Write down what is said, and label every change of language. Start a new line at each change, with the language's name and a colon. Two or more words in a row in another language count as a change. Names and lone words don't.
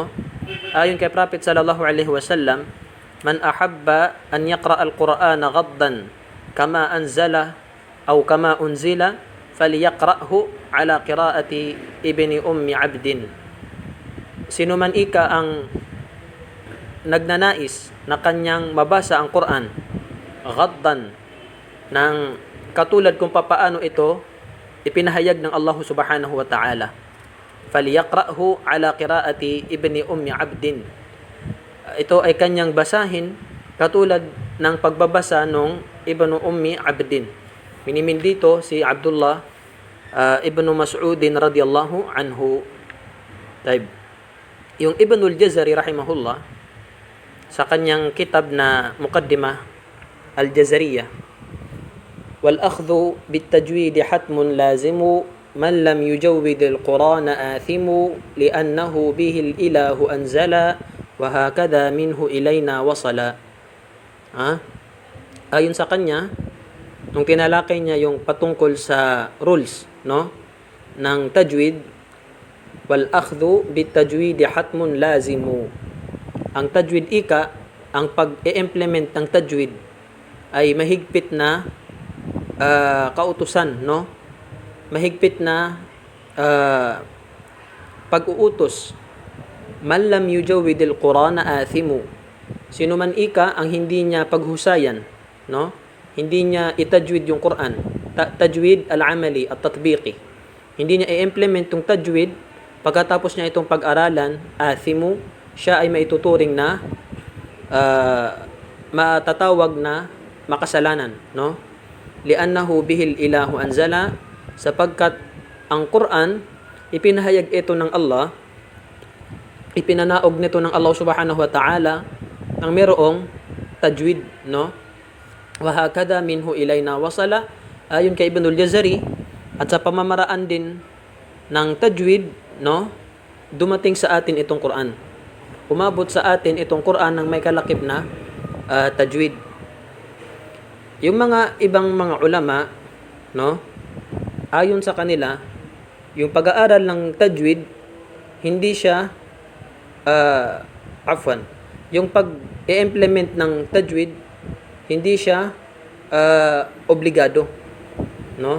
Filipino: Ayon kay Prophet
Arabic: صلى الله عليه وسلم من أحب أن يقرأ القرآن غضا كما أنزل أو كما أنزل فليقرأه على قراءة ابن أم عبد.
Filipino: Sino man ika ang nagnanais na kanyang mabasa ang Quran ghaddan, ng katulad kung papaano ito ipinahayag ng Allah
Arabic: سبحانه وتعالى, فليقرأه على قراءة ابن أم عبد.
Filipino: Ito ay kanyang basahin katulad ng pagbabasa ng ibnu ummi abdin. Minimin dito si Abdullah ibnu Mas'udin
Arabic: رضي الله عنه.
Filipino: Taib. Yung Ibnul Jazari rahimahullah, sa kanyang kitab na Muqaddimah al-Jazariyah,
Arabic: والأخذ بالتجويد حتم لازم من لم يجود القرآن آثم لأنه به الإله أنزل وهكذا منه إلينا وصل.
Filipino: Ayon sa kanya, nung tinalakay niya yung patungkol sa rules, no, ng tajwid,
Arabic: والأخذ بالتجويد حتم لازم.
Filipino: Ang tajwid ika, ang pag-i-implement ng tajwid ay mahigpit na kautusan, no? Mahigpit na pag-uutos.
Arabic: من لم يجود القرآن آثم.
Filipino: Sino man ika ang hindi niya paghusayan, no? Hindi niya itajwid yung Quran.
Arabic: تجويد العملي التطبيقي.
Filipino: Hindi niya i-implement yung tajwid, pagkatapos niya itong pag-aralan, athimu, siya ay maituturing na matatawag na makasalanan, no?
Arabic: لأنه به الإله أنزل,
Filipino: sapagkat ang Quran ipinahayag ito ng Allah, ipinanaog nito ng Allah
Arabic: سبحانه وتعالى
Filipino: ang merong tajwid, no?
Arabic: وهكذا منه إلينا وصل.
Filipino: Ayon kay Ibnul Jazari, at sa pamamaraan din ng tajwid, no, dumating sa atin itong Quran. Umabot sa atin itong Quran ng may kalakip na tajwid. Yung mga ibang mga ulama, no, ayon sa kanila, yung pag-aaral ng tajwid, hindi siya yung pag-i-implement ng tajwid, hindi siya obligado, no?